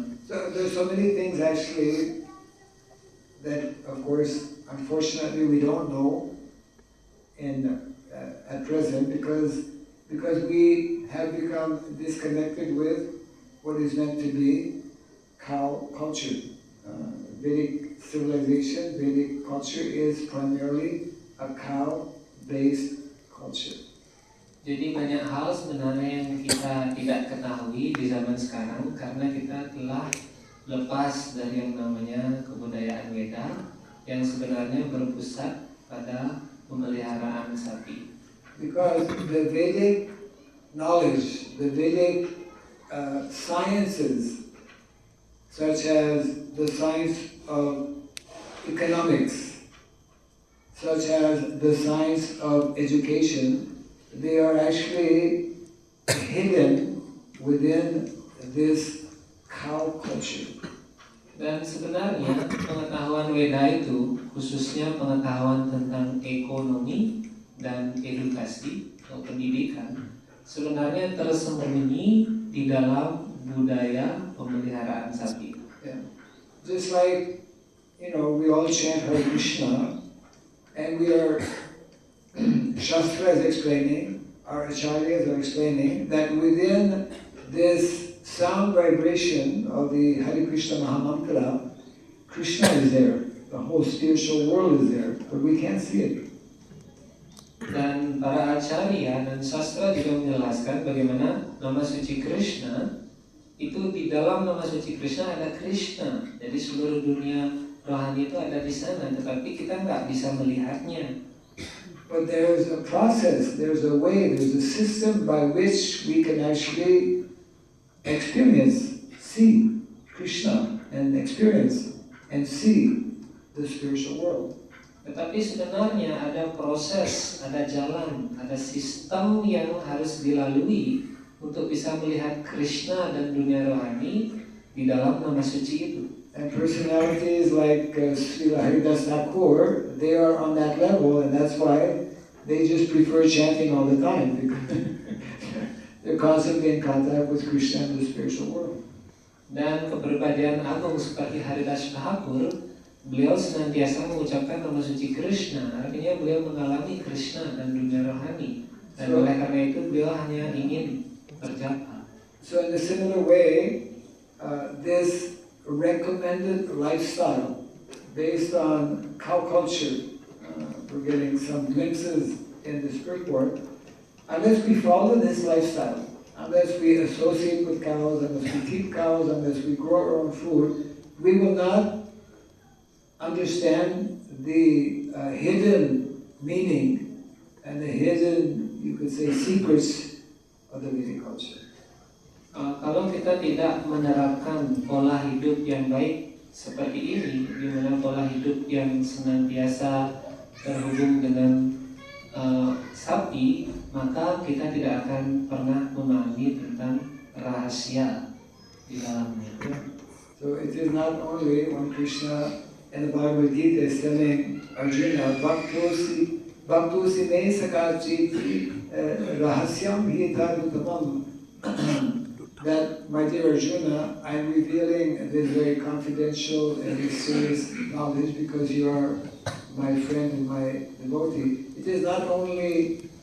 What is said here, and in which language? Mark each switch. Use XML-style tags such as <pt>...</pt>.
<en>So there's so many things actually that, of course, unfortunately, we don't know at present because we have become disconnected with what is meant to be cow culture. Vedic civilization, Vedic culture is primarily a cow-based culture.</en> <id>Jadi banyak hal sebenarnya yang kita tidak ketahui di zaman sekarang karena kita telah lepas dari yang namanya kebudayaan Weda yang sebenarnya berpusat pada pemeliharaan sapi.</id> <en>Because the Vedic knowledge, the Vedic sciences, such as the science of economics, such as the science of education, they are actually hidden within this cow culture.</en> <id>Dan sebenarnya pengetahuan Weda itu, khususnya pengetahuan tentang ekonomi dan edukasi atau pendidikan, sebenarnya tersembunyi di dalam budaya pemeliharaan sapi.</id> <en>Yeah. Just like, we all chant Hare Krishna, and we are Shastra is explaining, our acharyas are explaining that within this sound vibration of the Hare Krishna Mahamantra, Krishna is there. The whole spiritual world is there, but we can't see it.</en> <id>Dan para acarya dan sastra juga menjelaskan bagaimana nama suci Krishna itu, di dalam nama suci Krishna ada Krishna. Jadi seluruh dunia rohani itu ada di sana, tetapi kita nggak bisa melihatnya.</id> <en>But there's a process, there's a way, there's a system by which we can actually see Krishna and experience and see the spiritual world.</en> <id>Tetapi sebenarnya ada proses, ada jalan, ada sistem yang harus dilalui untuk bisa melihat Krishna dan dunia rohani di dalam nama suci itu.</id> <en>And personalities like Srila Haridas Thakur, they are on that level, and that's why they just prefer chanting all the time, because they're constantly in contact with Krishna and the spiritual world.</en> <id>Dan kepribadian agung seperti Haridas Thakur, beliau senantiasa mengucapkan nama suci Krishna, artinya beliau mengalami Krishna dan dunia rohani. Dan oleh karena itu beliau hanya ingin berjapa.</id> <en>So in a similar way, this recommended lifestyle based on cow culture, we're getting some glimpses in this report. Unless we follow this lifestyle, unless we associate with cows, unless we keep cows, unless we grow our own food, we will not understand the hidden meaning and the hidden, you could say, secrets of the Vedic culture.</en> <id>Kalau kita tidak menerapkan pola hidup yang baik seperti ini, di mana pola hidup yang senantiasa terhubung dengan sapi, maka kita tidak akan pernah memahami tentang rahasia di dalamnya.</id> <en>So it is not only when Krishna in the Bhagavad Gita is telling Arjuna,</en> <sa>Bhaktosi me sakachiti rahasyam hitadutamam,</sa> <en>that, my dear Arjuna, I am revealing this very confidential and mysterious knowledge because you are my friend and my devotee. It is not only</en>